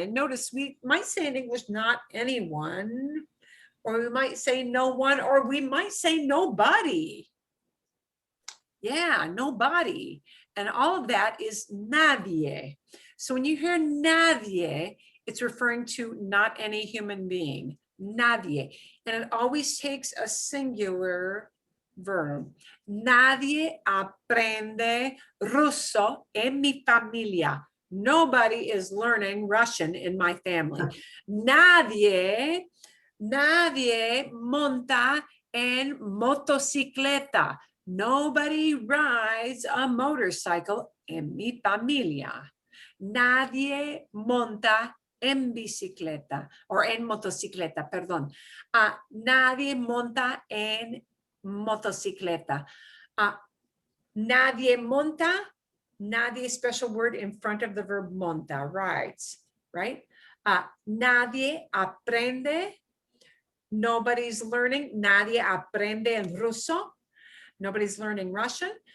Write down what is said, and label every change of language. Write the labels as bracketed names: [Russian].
[English] And notice we might say in English, not anyone, or we might say no one, or we might say nobody. Yeah, nobody. And all of that is nadie. So when you hear nadie, it's referring to not any human being, nadie. And it always takes a singular verb. [Spanish] Nadie aprende ruso en mi familia. [English] Nobody is learning Russian in my family. [Spanish] Nadie monta en motocicleta. [English] Nobody rides a motorcycle [Spanish] en mi familia. Nadie monta en bicicleta o en motocicleta, perdón. Nadie monta en motocicleta. Nadie monta, nadie [English] special word in front of the verb monta, rides, right? [Spanish] Nadie aprende, [English] nobody's learning. [Spanish] Nadie aprende en ruso. [English] Nobody's learning Russian.